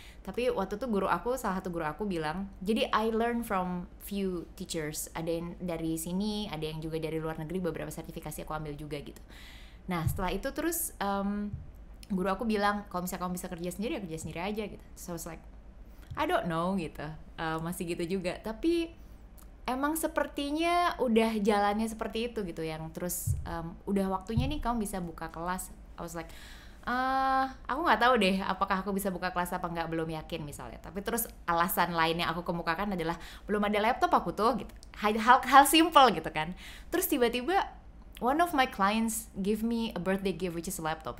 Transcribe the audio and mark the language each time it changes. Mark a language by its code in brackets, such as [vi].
[id] Tapi waktu itu salah satu guru aku bilang, jadi [en] I learn from few teachers, [id] ada yang dari sini, ada yang juga dari luar negeri, beberapa sertifikasi aku ambil juga gitu. Nah setelah itu terus guru aku bilang, kalau misalnya kamu bisa kerja sendiri ya kerja sendiri aja gitu. [en] So I was like, I don't know [id] gitu, masih gitu juga. Tapi emang sepertinya udah jalannya seperti itu gitu, yang terus udah waktunya nih kamu bisa buka kelas. [en] I was like, [id] aku nggak tahu deh apakah aku bisa buka kelas apa nggak, belum yakin misalnya. Tapi terus alasan lain yang aku kemukakan adalah belum ada laptop aku tuh gitu, hal simple gitu kan. Terus tiba-tiba [en] one of my clients give me a birthday gift which is a laptop.